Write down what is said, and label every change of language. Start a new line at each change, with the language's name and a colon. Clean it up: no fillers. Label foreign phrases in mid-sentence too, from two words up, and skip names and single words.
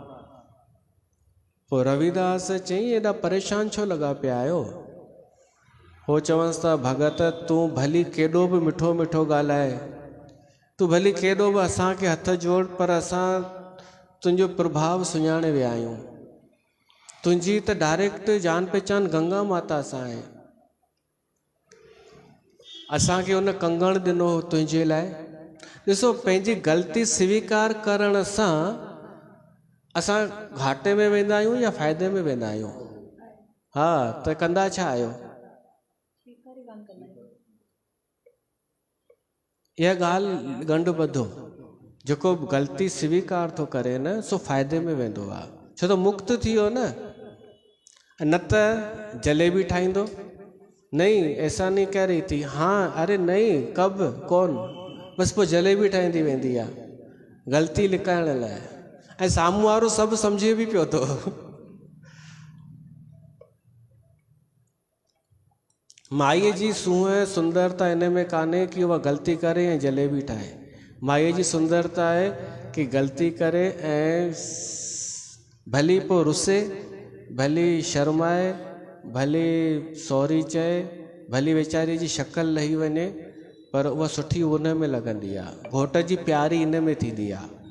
Sindhi: पोइ रविदास चई एॾा परेशान छो लॻा पिया आहियो? हो चवंसि था भॻत तूं भली केॾो बि मिठो मिठो ॻाल्हाए, तूं भली केॾो बि असांखे हथ जोड़, पर असां तुंहिंजो प्रभाव सुञाणे विया आहियूं। तुंहिंजी त डायरेक्ट जान पहचान गंगा माता सां आहे। असांखे हुन कंगण ॾिनो तुंहिंजे लाइ। ॾिसो, पंहिंजी ग़लती स्वीकार करण सां असां घाटे में वेंदा आहियूं या फ़ाइदे में वेंदा आहियूं? हा, त कंदा छा आहियो? इहा ॻाल्हि ॻंढि ॿधो, जेको ग़लती स्वीकार थो करे न सो फ़ाइदे में वेंदो आहे, छो त मुक्त थी वियो न त जलेबी ठाहींदो,
Hindi: नहीं ऐसा नहीं कह रही थी, हाँ अरे नहीं कब कौन,
Sindhi: बसि पोइ जलेबी ठाहींदी वेंदी आहे ग़लती लिकाइण लाइ, ऐं साम्हूं वारो सभु सम्झे बि पियो थो। माईअ जी सूंहं सुंदरता इन में कान्हे कि उहा ग़लती करे ऐं जलेबी ठाहे, माईअ जी सुंदरता आहे कि ग़लती करे ऐं भली पोइ रुसे, भली शर्माए, भली सॉरी चए, भली वीचारी जी शक्ल लही वञे, पर उहा सुठी उन में लॻंदी आहे, घोट जी प्यारी इन में थींदी आहे।